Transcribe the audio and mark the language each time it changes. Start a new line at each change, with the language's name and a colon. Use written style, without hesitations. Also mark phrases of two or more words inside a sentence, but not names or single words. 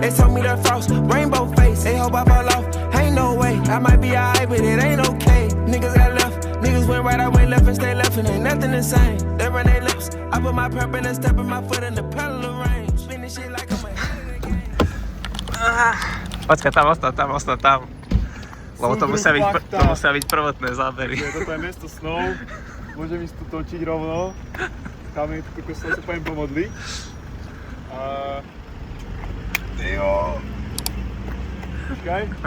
English: They told me the frost, rainbow face. They hope I fall off, ain't no way. I might be alright, but it ain't okay. Niggas got left, niggas went right, I went left and stay left, and ain't nothing the same. They run their lips, I put my purple and step in my foot in the pedal of range. Spinning shit like I'm a head of the game.
Slovak: Počkaj, tam. Lebo to musia byť prvotné zábery. Toto je mesto snov, môžem ísť tu točiť rovno. Tam je tu kostol, sa poviem pomodliť. A... Jo. Počkaj.